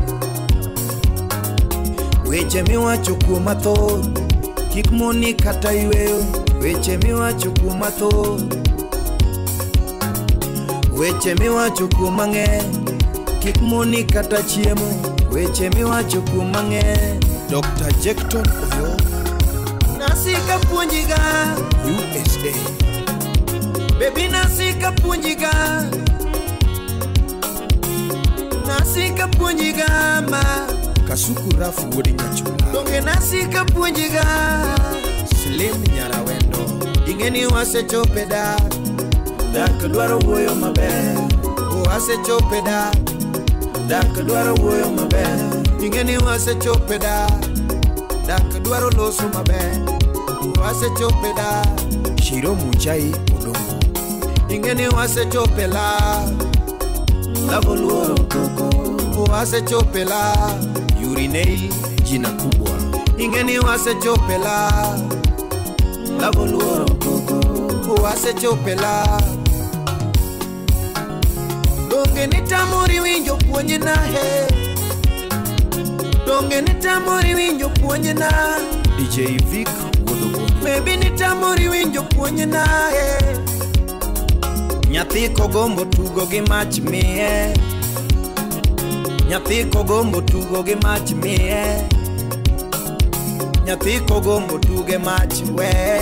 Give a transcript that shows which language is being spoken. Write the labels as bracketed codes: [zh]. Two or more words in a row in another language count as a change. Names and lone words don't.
[luo] weche miwacho kuom mathoth kik moni kata yweyo weche miwacho kuom mathoth weche miwacho kuom mang'eny kik moni kata chiemo weche miwacho kuom mang'eny Dr. Jekton Oyo nasika puonjiga USA baby nasika puonjiga ma Kasuku Rafu wodi nyachula donge nasika puonjiga Slim Nyarawendo ingeni wasechope da Dak dwaro wuoyo maber wasechope da Dak dwaro wuoyo maber ingeni wasechope da dak dwaro loso maber wasechope da Shiro Muchai Odongo ingeni wasechope la Lavo luoro koko wasechope la Urinale [sw] jina kubwa [luo] ingeni wasechope la Lavo luoro koko wasechope la donge nitamori winjo puonje na he donge nitamori winjo puonje na DJ Vic Wodogo maybe nitamori winjo puonje na he nyathi kogombo tugo gi mach miye nyathi kogombo tugo gi mach miye nyathi kogombo tuge mach we